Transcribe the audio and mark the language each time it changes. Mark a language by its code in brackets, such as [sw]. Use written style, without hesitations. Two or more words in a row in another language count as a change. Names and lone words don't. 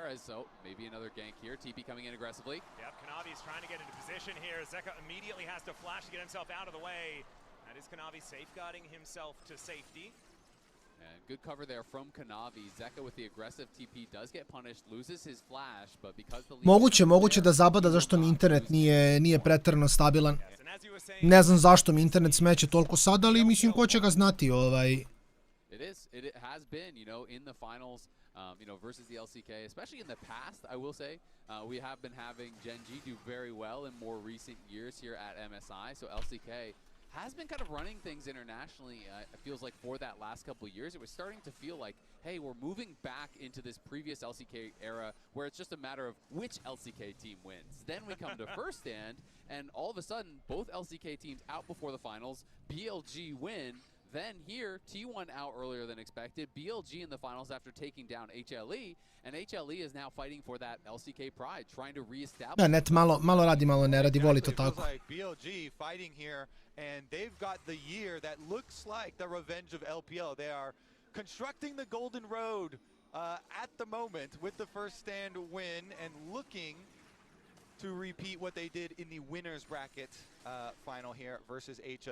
[en] So maybe another gank here. TP coming in aggressively. Yep, Kanavi's trying to get into position here. Zeka immediately has to flash to get himself out of the way. That is Kanavi safeguarding himself to safety. And good cover there from Kanavi. Zeka with the aggressive TP does get punished, loses his flash, but because the [sr] Moguće da zapada zašto mi internet nije preterano stabilan. Ne znam zašto mi internet smeće toliko sada, ali mislim ko će ga znati [en] It has been, you know, in the finals, you know, versus the LCK, especially in the past, I will say, we have been having Gen G do very well in more recent years here at MSI, so LCK has been kind of running things internationally. It feels like for that last couple of years, it was starting to feel like, hey, we're moving back into this previous LCK era where it's just a matter of which LCK team wins. Then we come to first stand, and all of a sudden, both LCK teams out before the finals, BLG win. Then here, T1 out earlier than expected, BLG in the finals after taking down HLE, and HLE is now fighting for that LCK pride, trying to reestablish. [sr] Net malo radi, malo ne radi, voli to tako. [en] Like BLG fighting here, and they've got the year that looks like the revenge of LPL. They are constructing the Golden Road at the moment with the first stand win and looking to repeat what they did in the winners bracket final here versus HLE.